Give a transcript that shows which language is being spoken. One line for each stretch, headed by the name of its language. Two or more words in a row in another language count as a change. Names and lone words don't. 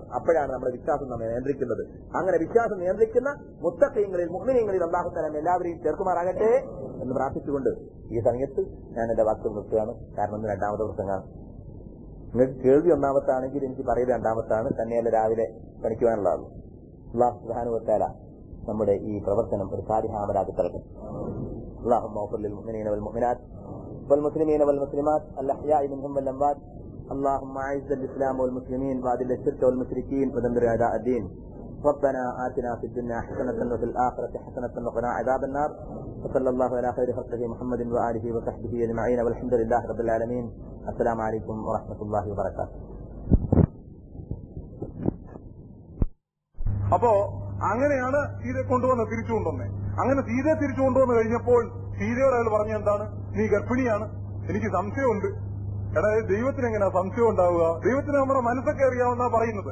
Malayalam: അപ്പോഴാണ് നമ്മുടെ വിശ്വാസം നമ്മെ നിയന്ത്രിക്കുന്നത്. അങ്ങനെ വിശ്വാസം നിയന്ത്രിക്കുന്ന മുത്തഖീങ്ങളിൽ, മുഅ്മിനീങ്ങളിൽ
Arabic: الله تعالى
Malayalam: എല്ലാവരെയും ചേർക്കുമാറാകട്ടെ എന്ന് പ്രാർത്ഥിച്ചുകൊണ്ട് ഈ സമയത്ത് ഞാൻ എന്റെ വാക്കുകൾ നിർത്തുകയാണ്. കാരണം ഇന്ന് രണ്ടാമത്തെ പ്രസംഗമാണ്. നിങ്ങൾക്ക് കേൾവി ഒന്നാമത്താണെങ്കിൽ എനിക്ക് പറയുക രണ്ടാമത്താണ്. തന്നെയല്ല രാവിലെ പഠിക്കുവാനുള്ളതാണ്.
Arabic: الله سبحانه وتعالى
Malayalam: നമ്മുടെ ഈ പ്രവർത്തനം ഒരു സാരിഹാമലാക്കി തരട്ടെ.
Arabic: اللهم اغفر للمؤمنين والمؤمنات والمسلمين والمسلمات الأحياء منهم والأموات. اللهم أعز الإسلام والمسلمين وأذل الشرك والمشركين ودمر أعداء الدين. ربنا آتنا في الدنيا حسنة وفي الآخرة حسنة وقنا عذاب النار. وصلى الله على خير خلقه محمد وآله وصحبه أجمعين والحمد لله رب العالمين. السلام عليكم ورحمة الله وبركاته.
Malayalam: അപ്പോ അങ്ങനെയാണ് സീതയെ തിരിച്ചു കൊണ്ടുവന്നേ. അങ്ങനെ സീതയെ തിരിച്ചു കൊണ്ടുവന്നു കഴിഞ്ഞപ്പോൾ സീതയോട് അയാൾ പറഞ്ഞ എന്താണ്? നീ ഗർഭിണിയാണ്, എനിക്ക് സംശയമുണ്ട്. എടാ, ദൈവത്തിന് എങ്ങനെയാ സംശയം ഉണ്ടാവുക? ദൈവത്തിന് നമ്മുടെ മനസ്സൊക്കെ അറിയാവുന്ന പറയുന്നത്.